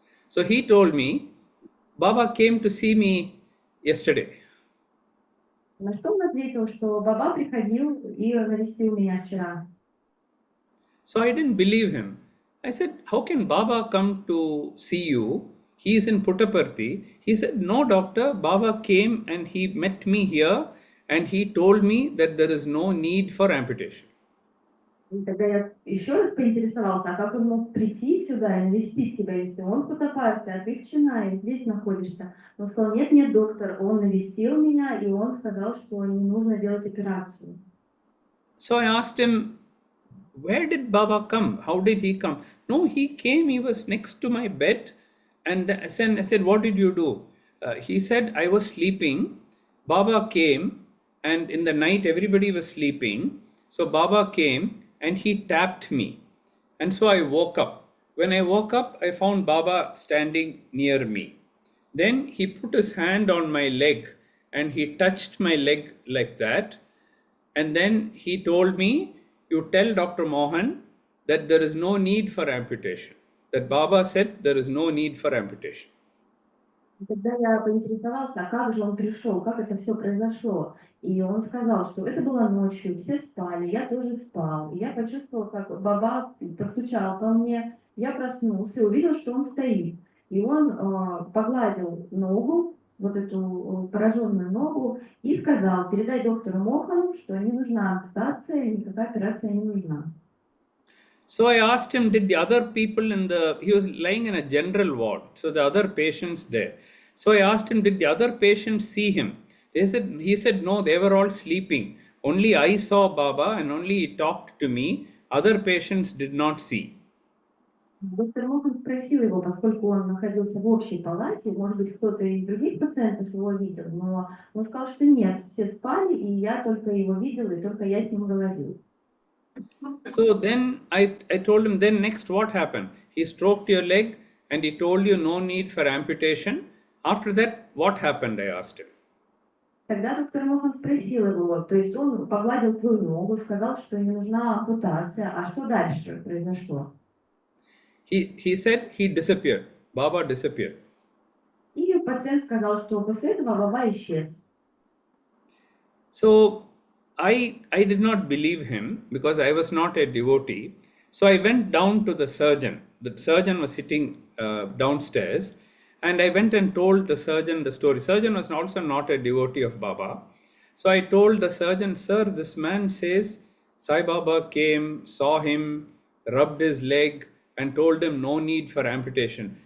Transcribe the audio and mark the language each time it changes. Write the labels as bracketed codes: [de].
[en] So he told me, "Baba came to see me yesterday." [ru] На что он ответил, что Баба приходил и навестил меня вчера. [en] So I didn't believe him. I said, "How can Baba come to see you? He is in Puttaparthi." He said, "No, doctor, Baba came and he met me here and he told me that there is no need for amputation." [ru] И тогда я еще раз поинтересовался: "А как он мог прийти сюда и навестить тебя, если он в Путтапарте, а ты в Ченнаи, здесь находишься?" Он сказал: нет, доктор, он навестил меня, и он сказал, что не нужно делать операцию. [en] So I asked him, "Where did Baba come? How did he come?" "No, he came, he was next to my bed." And I said, "What did you do?" He said, "I was sleeping. Baba came, and in the night everybody was sleeping. So Baba came and he tapped me. And so I woke up. When I woke up, I found Baba standing near me. Then he put his hand on my leg and he touched my leg like that. And then he told me, 'You tell Dr. Mohan that there is no need for amputation.' That Baba said there is no need for amputation." [ru] И тогда я поинтересовался: а как же он пришел, как это все произошло? И он сказал, что это было ночью, все спали, я тоже спал. И я почувствовал, как Баба постучал по мне, я проснулся и увидел, что он стоит. И он погладил ногу вот эту пораженную ногу и сказал: передай доктору Мохану, что не нужна ампутация, никакая операция не нужна. [en] So I asked him, did the other people he was lying in a general ward, so the other patients there. So I asked him, did the other patients see him? He said, no, they were all sleeping. Only I saw Baba and only he talked to me. Other patients did not see. [ru] Доктор Мохан спросил его, поскольку он находился в общей палате, может быть, кто-то из других пациентов его видел, но он сказал, что нет, все спали, и я только его видел, и только я с ним говорил. [en] So then I told him, then next what happened? He stroked your leg and he told you no need for amputation. After that, what happened? I asked him. [ru] Тогда доктор Мохан спросил его, то есть он погладил твою ногу, сказал, что не нужна ампутация, а что дальше произошло? [en] He said he disappeared. Baba disappeared. [ru] И пациент сказал, что после этого Баба исчез. [en] So I did not believe him because I was not a devotee. So I went down to the surgeon. The surgeon was sitting downstairs, and I went and told the surgeon the story. Surgeon was also not a devotee of Baba. So I told the surgeon, sir, this man says Sai Baba came, saw him, rubbed his leg, and told him no need for amputation.